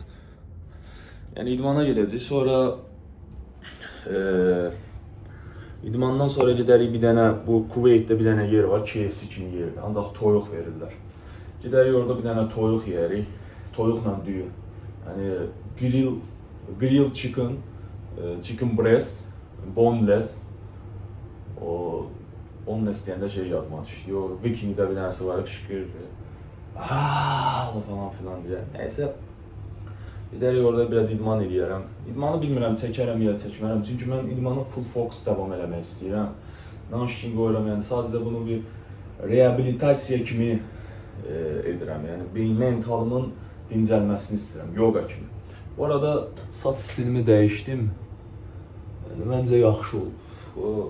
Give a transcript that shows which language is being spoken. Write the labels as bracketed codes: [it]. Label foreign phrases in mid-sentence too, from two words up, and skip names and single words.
[az] Yəni idmana gedəcək, sonra idmandan sonra gedərik bir dənə, bu Kuveytdə bir dənə yer var, KFC kimi yerdir, ancaq toyuq verirlər. Gedərik orada bir dənə toyuq yeyərik, toyuqla düyü. [en] Yəni grill chicken, chicken breast, boneless. [az] Boneless deyəndə şey yadıma düşdü. O Vikingdə bir dənəsi var, qışqırır. Falan filan deyə. Nəysə. Gedərik orada biraz idman eləyərəm. İdmanı bilmirəm, çəkərəm ya çəkmərəm. Çünki mən idmanı [en] full focus [az] davam eləmək istəyirəm. Naşkin qoyuram, yəni sadəcə bunu bir reabilitasiya kimi edirəm. Yəni mentalımın dincəlməsini istəyirəm, yoga kimi. Bu arada saç stilimi dəyişdim. Yəni məncə yaxşı olub.